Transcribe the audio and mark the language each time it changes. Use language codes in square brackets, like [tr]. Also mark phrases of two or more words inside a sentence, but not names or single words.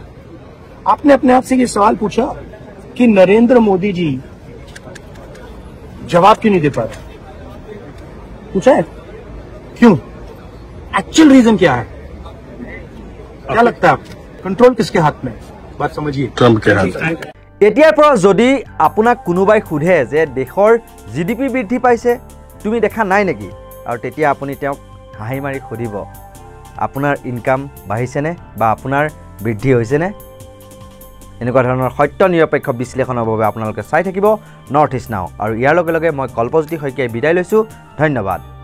[hi] आपने अपने आप से ये सवाल पूछा कि नरेंद्र मोदी जी जवाब क्यों नहीं दे पा रहे? पूछा है क्यों? [en] actual reason [hi] क्या है? क्या लगता है आपको? कंट्रोल किसके हाथ में? बात समझिए, ट्रंप के हाथ में। [as] এতিয়াৰ পৰা যদি আপোনাক কোনোবাই সোধে যে দেশৰ GDP বৃদ্ধি পাইছে, তুমি দেখা নাই নেকি? আৰু তেতিয়া আপুনি তেওঁক হাঁহি মাৰি সুধিব, আপোনাৰ ইনকাম বাঢ়িছেনে বা আপোনাৰ বৃদ্ধি হৈছেনে? এনেকুৱা ধৰণৰ সত্য নিৰপেক্ষ বিশ্লেষণৰ বাবে আপোনালোকে চাই থাকিব নৰ্থ ইষ্ট নাও আৰু ইয়াৰ লগে লগে মই কল্পজ্যোতি শইকীয়াই বিদায় লৈছোঁ ধন্যবাদ।